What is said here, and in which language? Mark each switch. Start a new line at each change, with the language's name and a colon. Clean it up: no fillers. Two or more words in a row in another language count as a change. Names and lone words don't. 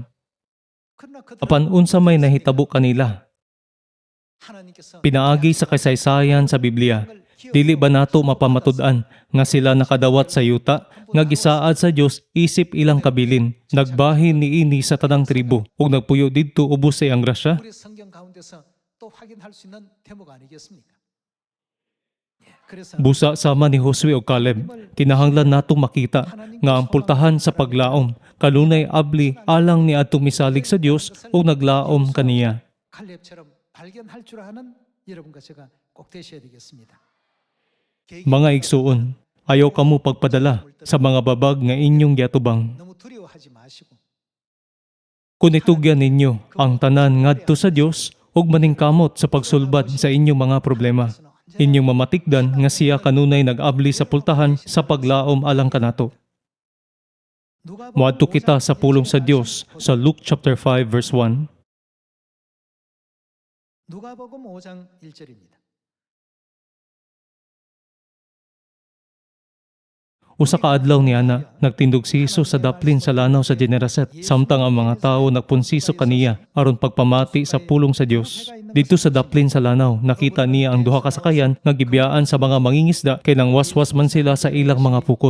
Cebuano: Apan unsa may nahitabo kanila, pinaagi sa kasaysayan sa Biblia, dili ba nato mapamatud-an nga sila nakadawat sa yuta, nga gisaad sa Dios isip ilang kabilin, nagbahin niini sa tanang tribo, ug nagpuyo didto ubos sa iyang grasya?
Korean: 우리 성경 가운데서 또 확인할 수 있는 대목 아니겠습니까? 예, 그래서
Cebuano: Busa sama ni Josue ug Caleb, kinahanglan natong makita nga ang pultahan sa paglaom kanunay abli alang ni adtong misalig sa Dios ug naglaom kaniya.
Korean: 칼렙처럼 발견할 줄 아는 여러분과 제가 꼭 되셔야 되겠습니다.
Cebuano: Mga igsuon, ayaw kamo pagpadala sa mga babag nga inyong giatubang.
Korean: 너무 두려워하지 마시고
Cebuano: Kung itugyan ninyo ang tanan ngadto sa Dios ug maningkamot sa pagsulbad sa inyong mga problema, inyong mamatikdan nga siya kanunay nag-abli sa pultahan sa paglaom alang kanato. Moadto kita sa pulong sa Dios sa
English: Luke chapter 5 verse 1.
Korean: 누가복음 5장 1절입니다.
Cebuano: Usa ka adlaw niana, nagtindog si Jesus sa daplin sa lanaw sa Generaset, samtang ang mga tao nagpunsiso kaniya aron pagpamati sa pulong sa Dios. Dito sa daplin sa lanaw, nakita niya ang duha ka sakayan nga gibiyaan sa mga mangingisda kay nang waswas man sila sa ilang mga pukot.